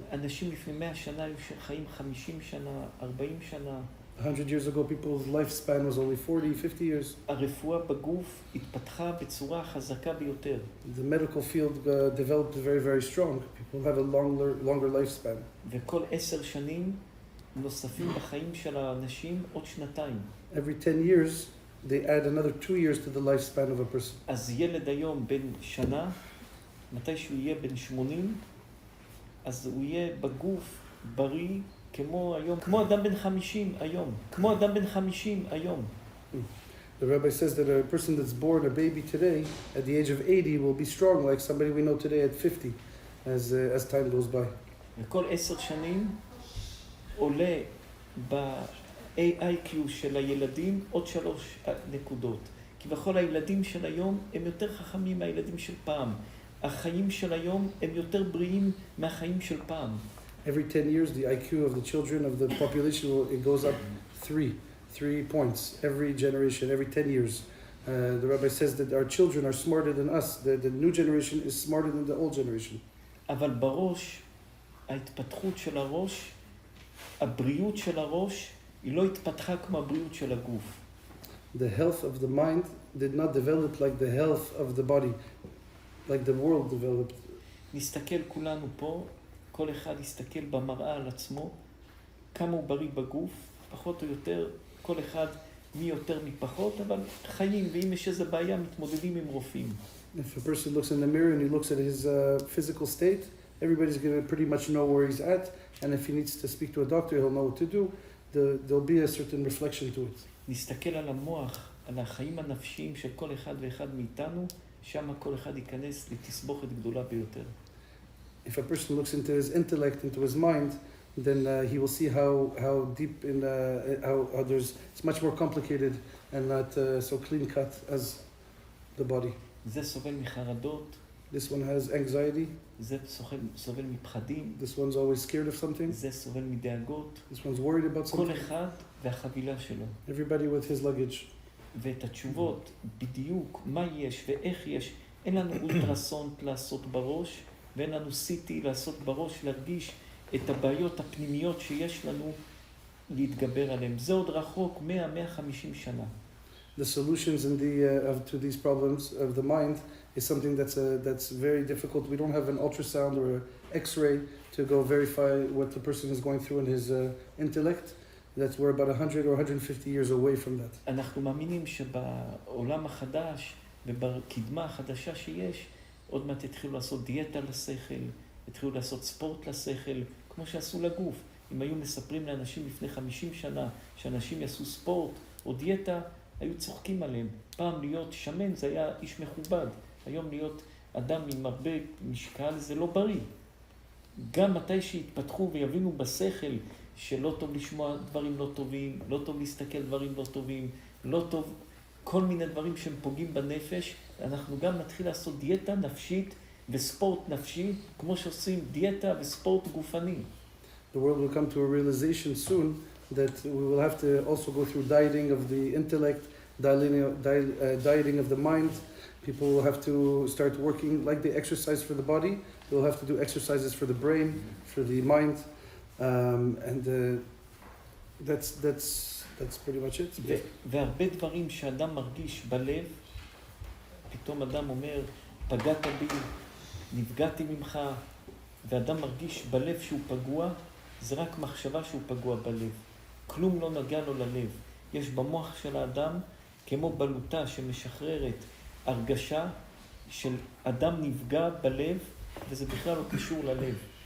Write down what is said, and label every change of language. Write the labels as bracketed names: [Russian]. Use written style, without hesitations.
[Hebrew] אנשים לפני 100 שנה היו חיים 50 שנה, 40 שנה. [English] 100 years ago, people's lifespan was only 40, 50 years. [Hebrew] הרפואה בגוף התפתחה בצורה חזקה ביותר. [English] The medical field developed very, very strong. People have a longer lifespan. [Hebrew] וכל 10 שנים נוספים בחיים של האנשים עוד 2 שנתיים. [English] Every 10 years, they add another 2 years to the lifespan of a person. [Hebrew] אז ילד היום בן שנה, מתי שהוא יהיה בן 80, אז הוא יהיה בגוף בריא כמו היום, כמו אדם בן 50 היום, כמו אדם בן 50 היום. [English] The rabbi says that a person that's born a baby today, at the age of 80, will be strong like somebody we know today at 50, as time goes by. [Hebrew] וכל 10 שנים עולה ב-AIQ של הילדים עוד 3 נקודות. כי כביכול הילדים של היום הם יותר חכמים מהילדים של פעם. החיים של היום הם יותר בריאים מהחיים של פעם. [English] Every 10 years, the IQ of the children of the population, it goes up 3 points every generation, every 10 years. The rabbi says that our children are smarter than us. The new generation is smarter than the old generation. [Hebrew] אבל בראש, ההתפתחות של הראש, הבריאות של הראש, היא לא התפתחה כמו הבריאות של הגוף. [English] The health of the mind did not develop like the health of the body, like the world developed. [Hebrew] נסתכל כולנו פה, כל אחד יסתכל במראה על עצמו, כמה הוא בריא בגוף, פחות או יותר, כל אחד מי יותר מפחות, אבל חיים, ואם יש איזו בעיה, מתמודדים עם רופאים. [English] If a person looks in the mirror and he looks at his physical state, everybody's going to pretty much know where he's at, and if he needs to speak to a doctor, he'll know what to do. There'll be a certain reflection to it. [Hebrew] נסתכל על המוח, על החיים הנפשיים של כל אחד ואחד מאיתנו, שם כל אחד ייכנס לתסבוכת גדולה ביותר. [English] If a person looks into his intellect, into his mind, then he will see how deep in how it's much more complicated and not so clean cut as the body. [Hebrew] זה סובל מחרדות, [English] This one has anxiety. [Hebrew] זה סובל מפחדים, [English] This one's always scared of something. [Hebrew] זה סובל מדאגות. [English] This one's worried about [Hebrew] כל [English] something. [Hebrew] אחד והחבילה שלו. [English] Everybody with his luggage. [Hebrew] ואת התשובות, בדיוק, מה יש ואיך יש, אין לנו אולטרסונט לעשות בראש, ואין לנו סיטי לעשות בראש, להרגיש את הבעיות הפנימיות שיש לנו להתגבר עליהן. זה עוד רחוק 100-150 שנה. [English] The solutions to these problems of the mind is something that's very difficult. We don't have an ultrasound or an X-ray to go verify what the person is going through in his intellect. That's we're about 100 or 150 years away from that. [Hebrew] אנחנו מאמינים שבעולם החדש ובקדמה החדשה שיש, עוד מעט התחילו לעשות דיאטה לשכל, התחילו לעשות ספורט לשכל, כמו שעשו לגוף. אם היו מספרים לאנשים לפני 50 שנה שאנשים יעשו ספורט או דיאטה, היו צוחקים עליהם. פעם להיות שמן זה היה איש מכובד. היום להיות אדם עם הרבה משקל זה לא בריא. גם מתי שהתפתחו ויבינו בשכל שלא טוב לשמוע דברים לא טובים, לא טוב להסתכל דברים לא טובים, לא טוב כל מיני דברים שהם פוגעים בנפש, אנחנו גם נתחיל לעשות דיאטה נפשית וספורט נפשי, כמו שעושים דיאטה וספורט גופני. [English] The world will come to a realization soon that we will have to also go through dieting of the intellect, dieting of the mind. People will have to start working like they exercise for the body. They'll have to do exercises for the brain, for the mind, and that's pretty much it. [Hebrew] והרבה דברים שאדם מרגיש בלב, פתאום אדם אומר, פגעת בי, נפגעתי ממך, ואדם מרגיש בלב שהוא פגוע, זה רק מחשבה שהוא פגוע בלב. כלום לא נגע לו ללב. יש במוח של האדם, כמו בלוטה שמשחררת הרגשה של אדם נפגע בלב, וזה בכלל לא קשור ללב.